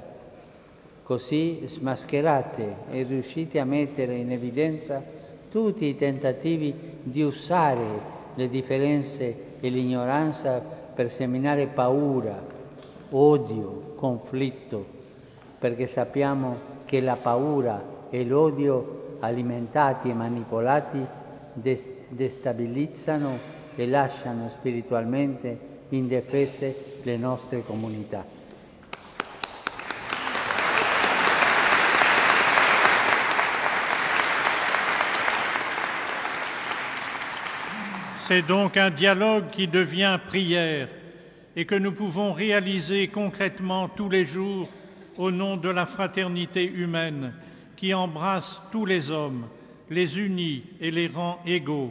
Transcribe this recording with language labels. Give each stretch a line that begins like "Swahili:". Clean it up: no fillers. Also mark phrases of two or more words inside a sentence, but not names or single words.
Italian: Così smascherate e riuscite a mettere in evidenza tutti i tentativi di usare le differenze e l'ignoranza per seminare paura, odio, conflitto, perché sappiamo che la paura e l'odio alimentati e manipolati destabilizzano e lasciano spiritualmente indefese le nostre comunità.
French: C'est donc un dialogue qui devient prière et que nous pouvons réaliser concrètement tous les jours au nom de la fraternité humaine qui embrasse tous les hommes, les unit et les rend égaux.